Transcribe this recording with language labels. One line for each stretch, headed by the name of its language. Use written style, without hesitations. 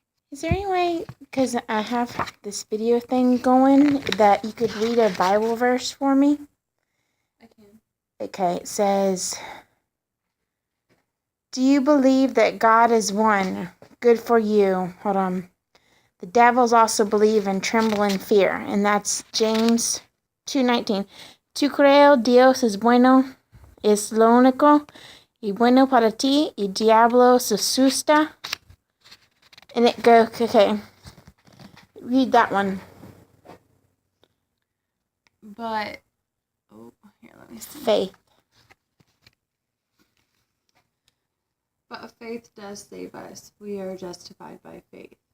English: Is there any way, because I have this video thing going, that you could read a Bible verse for me? I can. Okay, it says, do you believe that God is one? Good for you. Hold on. The devils also believe and tremble in fear. And that's James 2:19.
Spanish: Tu creo Dios es bueno, es lo único, y bueno para ti, y diablo se asusta.
English: And it goes, okay, read that one. But, oh, here, let me see. Faith. But faith does save us. We are justified by faith.